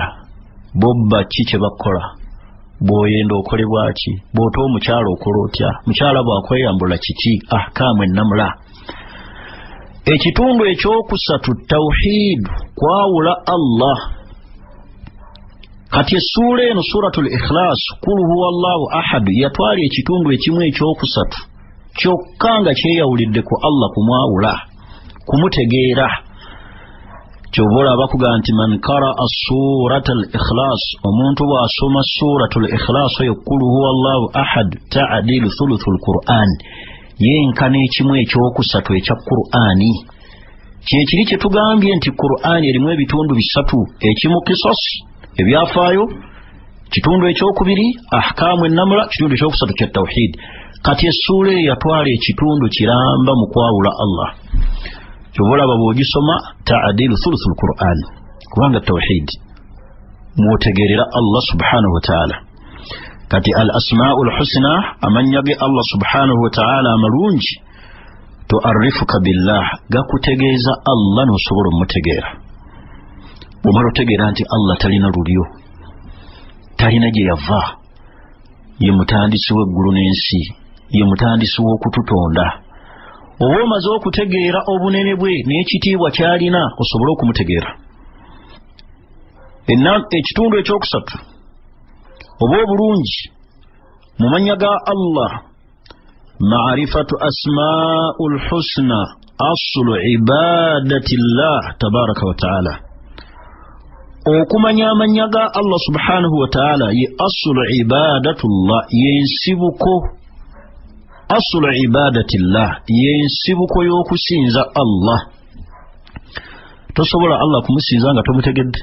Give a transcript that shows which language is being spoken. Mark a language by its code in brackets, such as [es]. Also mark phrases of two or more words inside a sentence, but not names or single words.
[lg] Bobba ki kye bakola, bw'oyenda okolebwa ki, bw'ota omukyala okola otya, mukyala bw'akweyambula kiki, ahkaamu ennamula. Ekitundu ekyokusatu tawhid, kwawula Allah. Kati essuula eno [ar] سورة الإخلاص, قل هو الله أحد, [lg] yatwala ekitundu ekimu ekyokusatu kyokka nga kyeyawulidde ku Allah, kumwawula, kumutegeera. Kyobola abakuga nti [ar] من قرأ سورة الإخلاص, [lg] omuntu bw'asoma [ar] سورة الإخلاص [lg] oyo [ar] قل هو الله أحد تعدل ثلث القرآن, [lg] yenkana ekimu ekyokusatu ekya Qur'ani. Kyekiri kye tugambye nti Qur'ani erimu ebitundu bisatu, ekimu qisas, ebyafaayo, kitundu ekyokubiri ahkaamu ennamula, kitundu ekyokusatu kya tawhid. Kati essuula yatwala ekitundu kiramba mu kwawula Allah. Kyobola bw'ogisoma [ar] تعدل ثلث القرآن, [lg] kubanga tawhid mwotegerera [ar] الله سبحانه وتعالى. Kati الأسماء الحسنى, [lg] amanya ge [ar] الله سبحانه وتعالى [lg] amalungi, [ar] تعرفك بالله, [lg] gakutegeeza Allah n'osobola omutegeera. Bw'omala otegeera nti Allah talina lulyo, talina gye yava, ye mutandisi w'eggulu n'ensi, ye mutandisi w'okututonda. Oba omaze okutegeera obunene bwe n'ekitiibwa ky'alina, osobole okumutegeera. Ekitundu ekyokusatu oba obulungi mu mannya ga Allah, [ar] معرفة الأسماء الحسنى أصل عبادة الله تبارك وتعالى. [lg] Okumanya amanya ga [ar] الله سبحانه وتعالى [lg] ye [ar] أصل عبادة الله, [lg] yensibuko, [ar] أصل عبادة الله [lg] yensibuko y'okusinza Allah. Tosobola Allah kumusinza nga tomutegedde.